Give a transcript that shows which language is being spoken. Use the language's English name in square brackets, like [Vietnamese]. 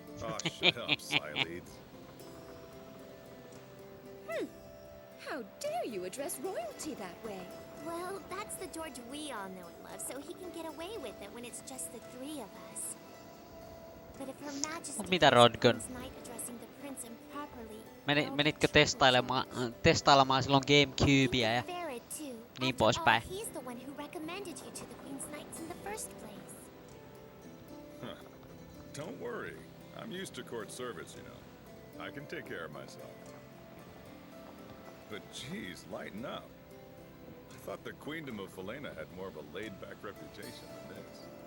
[English] Oh, shut up, Sayaleeds. How dare you address royalty that way? Well, that's the George we all know and love, so he can get away with it when it's just the three of us. But if Her Majesty [Finnish] Mitä, Rodgun? [English] finds Knight addressing the prince improperly, [Finnish] Menitkö testailemaan silloin Gamecubea ja niin poispäin? [English] He's the one who recommended you to the Queen's Knights in the first place. Huh. Don't worry. I'm used to court service, you know. I can take care of myself. But geez, lighten up. I thought the Queendom of Felena had more of a laid-back reputation than this.